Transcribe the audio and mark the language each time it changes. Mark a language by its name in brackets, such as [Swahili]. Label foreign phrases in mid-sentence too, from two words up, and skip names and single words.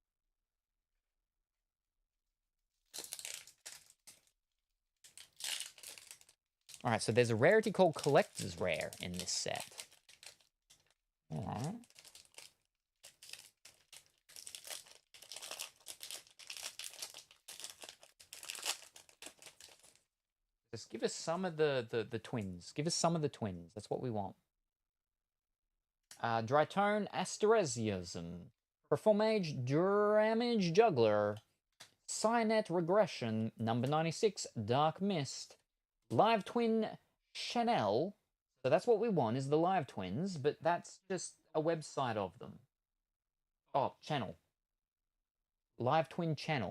[English] Alright, so there's a rarity called Collector's Rare in this set. Alright. Just give us some of the twins. Give us some of the twins. That's what we want. Drytone Asteresiasm. Performage Damage Juggler. Cynet Regression. Number 96, Dark Mist. Live Twin Chanel. So that's what we want, is the live twins, but that's just a website of them. Oh, channel. Live Twin Channel.